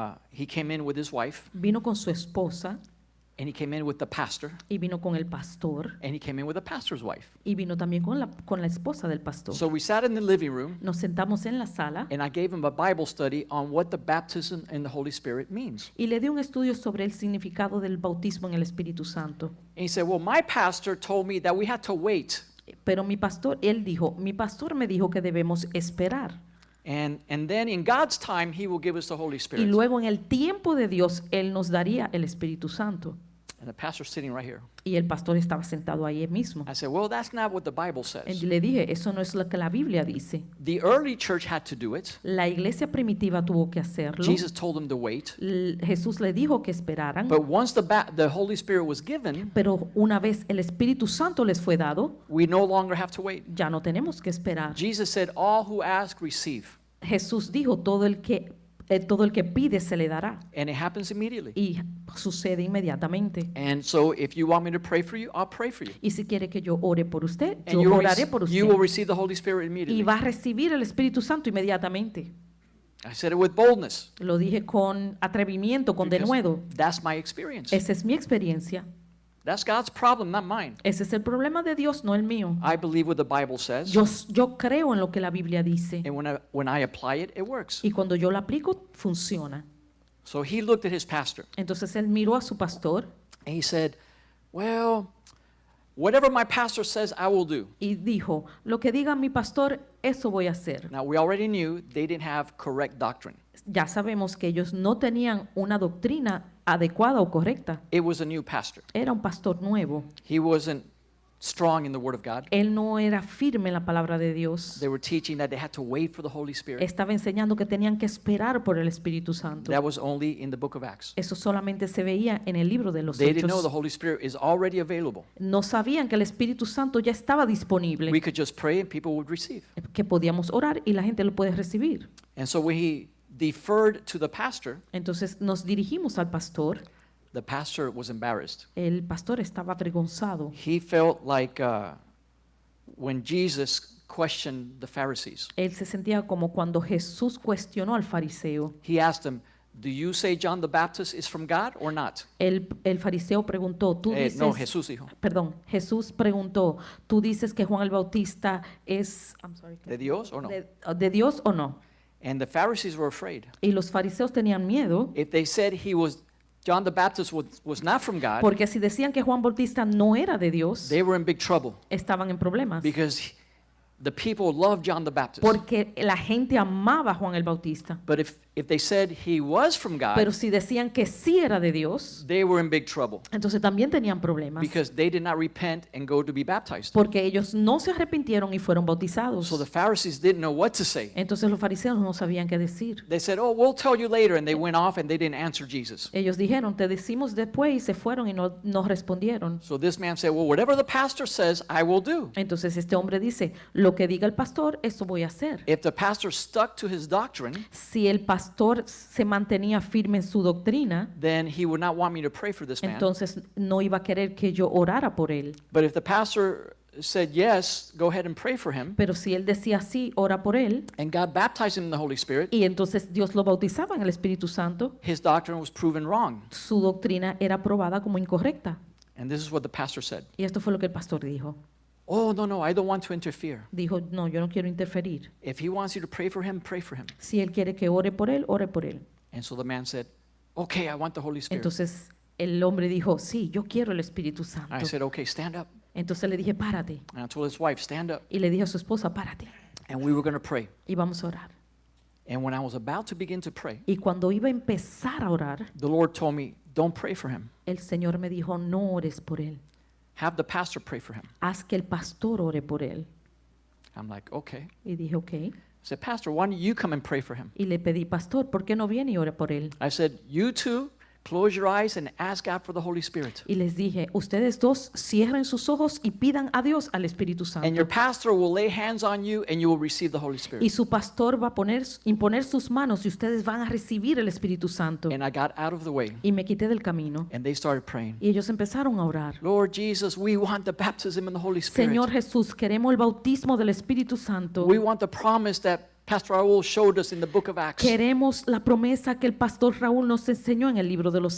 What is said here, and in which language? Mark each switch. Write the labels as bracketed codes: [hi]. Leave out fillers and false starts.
[en] he came in with his wife, [es] vino con su esposa [en] and he came in with the pastor, [es] y vino con el pastor [en] and he came in with the pastor's wife. [es] y vino también con la esposa del pastor. [en] So we sat in the living room, [es] Nos sentamos en la sala [en] and I gave him a Bible study on what the baptism in the Holy Spirit means. [es] y le di un estudio sobre el significado del bautismo en el Espíritu Santo. [en] And he said, well, my pastor told me that we had to wait. [es] Pero mi pastor me dijo que debemos esperar. [en] And then in God's time, he will give us the Holy [es] Y [en] Spirit. [es] luego en el tiempo de Dios, Él nos daría el Espíritu Santo. [en] And the pastor's sitting right here. [es] Y el pastor estaba sentado ahí mismo. [en] I said, well, that's not what the Bible says. [es] le dije, eso no es lo que la Biblia dice. [en] The early church had to do it. [es] La iglesia primitiva tuvo que hacerlo. [en] Jesus told them to wait. [es] Jesús le dijo que esperaran. [en] But once the Holy Spirit was given, [es] Pero una vez el Espíritu Santo les fue dado, [en] we no longer have to wait. [es] ya no tenemos que esperar. [en] Jesus said, all who ask, receive. [es] Jesús dijo, todo el que pide se le dará. [en] And it happens immediately. [es] Y sucede inmediatamente. [en] And so if you want me to pray for you, I'll pray for you. [es] Y si quiere que yo ore por usted, [en] And [es] yo [en] you will, [es] oraré por [en] you will [es] usted. [en] receive the Holy Spirit [es] Y [en] immediately. [es] va a recibir el Espíritu Santo inmediatamente. [en] I said it with boldness. [es] Lo dije con atrevimiento, con [en] because [es] denuedo. [en] That's my experience. [es] Esa es mi experiencia. [en] That's God's problem, not mine. [es] Ese es el problema de Dios, no el mío. [en] I believe what the Bible says, [es] Yo creo en lo que la Biblia dice. [en] and when I apply it, it works. [es] Y cuando yo lo aplico, funciona. [en] So he looked at his pastor, [es] Entonces él miró a su pastor [en] and he said, well, whatever my pastor says, I will do. [es] y dijo, lo que diga mi pastor, eso voy a hacer. [en] Now, we already knew they didn't have correct doctrine. [es] Ya sabemos que ellos no tenían una doctrina adecuada o correcta. [en] It was a new pastor. [es] Era un pastor nuevo. [en] He wasn't strong in the Word of God. [es] Él no era firme en la palabra de Dios. [en] They were teaching that they had to wait for the Holy Spirit. [es] Estaba enseñando que tenían que esperar por el Espíritu Santo. [en] That was only in the book of Acts. [es] Eso solamente se veía en el libro de los [en] They didn't know the [es] Hechos. [en] Holy Spirit is already available. [es] No sabían que el Espíritu Santo ya estaba disponible, [en] We could just pray and people would receive. [es] que podíamos orar y la gente lo puede recibir. [en] And so when he deferred to the pastor [es] Entonces nos dirigimos al pastor. [en] the pastor was embarrassed. [es] El pastor estaba avergonzado. [en] He felt like when Jesus questioned the Pharisees, [es] Él se sentía como cuando Jesús cuestionó al fariseo. [en] he asked them, do you say John the Baptist is from God or not? [es] El fariseo preguntó, tú dices, No, Jesús dijo, perdón, Jesús preguntó, ¿tú dices que Juan el Bautista es ¿de Dios o no? de Dios o no? [en] And the Pharisees were afraid. [es] Y los fariseos tenían miedo [en] If they said John the Baptist was not from God, [es] porque si decían que Juan Bautista no era de Dios, [en] they were in big trouble [es] estaban en problemas. [en] because the people loved John the Baptist. [es] Porque la gente amaba a Juan el Bautista. [en] But if they said he was from God, [es] Pero si decían que sí era de Dios, [en] they were in big trouble [es] entonces también tenían problemas. [en] because they did not repent and go to be baptized. [es] Porque ellos no se arrepintieron y fueron bautizados. [en] So the Pharisees didn't know what to say. [es] Entonces los fariseos no sabían qué decir. [en] They said, "Oh, we'll tell you later," and they went off and they didn't answer Jesus. [es] Ellos dijeron, te decimos después, y se fueron y no respondieron. [en] So this man said, "Well, whatever the pastor says, I will do." [es] Entonces este hombre dice, lo que diga el pastor, eso voy a hacer. [en] If the pastor stuck to his doctrine, [es] Si el pastor se mantenía firme en su doctrina, [en] then he would not want me to pray for this man. [es] entonces no iba a querer que yo orara por él. [en] But if the pastor said yes, go ahead and pray for him, [es] Pero si él decía sí, ora por él, [en] and God baptized him in the Holy Spirit, [es] y entonces Dios lo bautizaba en el Espíritu Santo, [en] his doctrine was proven wrong. [es] su doctrina era probada como incorrecta. [en] And this is what the pastor said. [es] Y esto fue lo que el pastor dijo. [en] Oh, no, I don't want to interfere. [es] Dijo, no, yo no quiero interferir. [en] If he wants you to pray for him, pray for him. [es] Si él quiere que ore por él, ore por él. [en] And so the man said, okay, I want the Holy Spirit. [es] Entonces el hombre dijo, sí, yo quiero el Espíritu [en] I [es] Santo. [en] said, okay, stand up. [es] Entonces le dije, párate. [en] And I told his wife, stand up. [es] Y le dije a su esposa, párate. [en] And we were going to pray. [es] Y vamos a orar. [en] And when I was about to begin to pray, [es] Y cuando iba a empezar a orar, [en] the Lord told me, don't pray for him. [es] el Señor me dijo, no ores por él. [en] Have the pastor pray for him. [es] Haz que el pastor ore por él. [en] I'm like, okay. [es] Y dije, ok. [en] I said, Pastor, why don't you come and pray for him? [es] Y le pedí, pastor, ¿por qué no viene y ore por él? [en] I said, you two, close your eyes and ask God for the Holy Spirit. [es] Y les dije, ustedes dos cierren sus ojos y pidan a Dios al Espíritu [en] And your [es] Santo. [en] pastor will lay hands on you and you will receive the Holy [es] Y [en] Spirit. [es] su pastor va a imponer sus manos y ustedes van a recibir el Espíritu Santo. [en] And I got out of the way [es] Y me quité del camino. [en] and they started praying. [es] Y ellos empezaron a orar. [en] Lord Jesus, we want the baptism in the Holy Spirit. [es] Señor Jesús, queremos el bautismo del Espíritu Santo. [en] We want the promise that Pastor Raul showed us in the book of Acts. [es] Queremos la promesa que el pastor Raúl nos enseñó en el libro de los